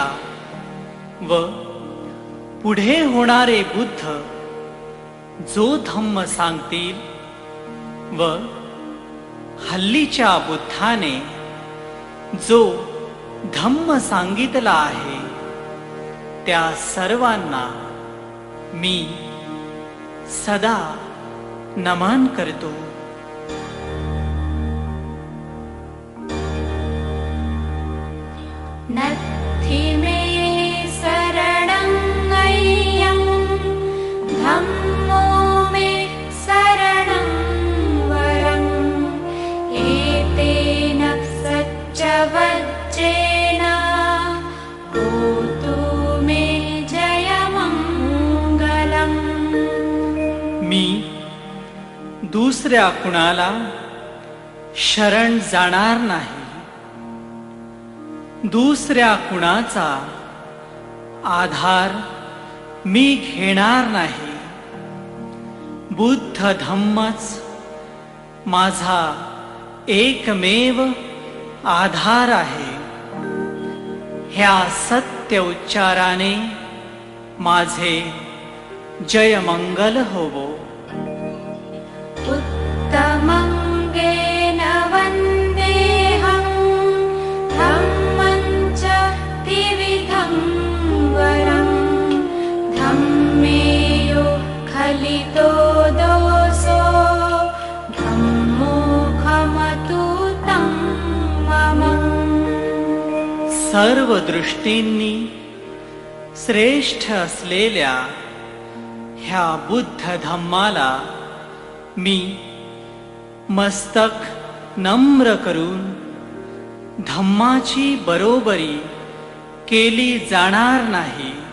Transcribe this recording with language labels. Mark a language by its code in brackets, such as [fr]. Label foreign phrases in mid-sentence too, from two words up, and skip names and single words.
[mr] व पुढे होणारे बुद्ध जो धम्म सांगतील व हल्लीच्या बुद्धाने जो धम्म सांगितला आहे, त्या सर्वांना मी सदा नमन करतो। [pi] नत्थि मे शरणं अय्यं, धम्मो मे शरणं वरं, एतेन सच्च वज्रेण होतु मे जयमंगलम्। [mr] मी दुसऱ्या कुणाला शरण जाणार नाही, दुसऱ्या कुणाचा आधार मी घेणार नाही। बुद्ध धम्मच माझा एकमेव आधार आहे। ह्या सत्य उच्चाराने माझे जयमंगल होवो। [pi] उत्तमंगेन वन्देऽहं धम्मं च त्रिविधं वरं, धम्मेयो खलितो दोषो, धम्मो खमतु तं मम। [mr] सर्व दृष्टींनी श्रेष्ठ असलेल्या ह्या बुद्ध धम्माला मी मस्तक नम्र करून धम्माची बरोबरी केली जाणार नाही।